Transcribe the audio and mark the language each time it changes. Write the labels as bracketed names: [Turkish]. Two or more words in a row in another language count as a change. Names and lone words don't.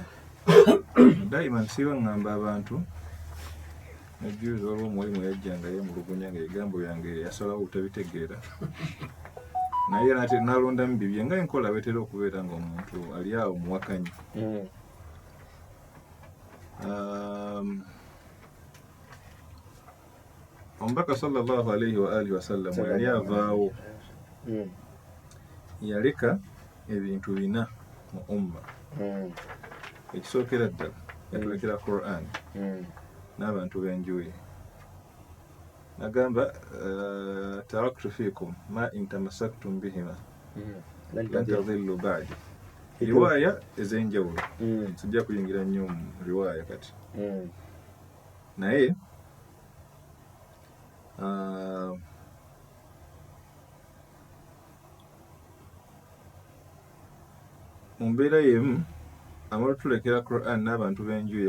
[Ganda] Daima nsiiba ngamba abantu najuuza olwo omuwalimu yajjanga yemulugunya ng'ebigambo byange yasalawo obutabitegeera naye ate nalondamu bibye nga enkola betera okubeera ng'omuntu ali awo muwakanyi. Omubaka [Arabic] صلى الله عليه وعلى آله وسلم [Ganda] yali avaawo yaleka ebintu bina mu umma. Ekisookera ddala yatulekera Quran n'abantu b'enjuye nagamba [Arabic] تركت فيكم ما إن تمسكتم بهما لن تضلوا بعدي. [Ganda] Riwaaya ez'enjawulo sijja kuyingira nnyo mu riwaaya kati naye mu mbeera y'emu amala tulekera Quran n'abantu b'enjuye.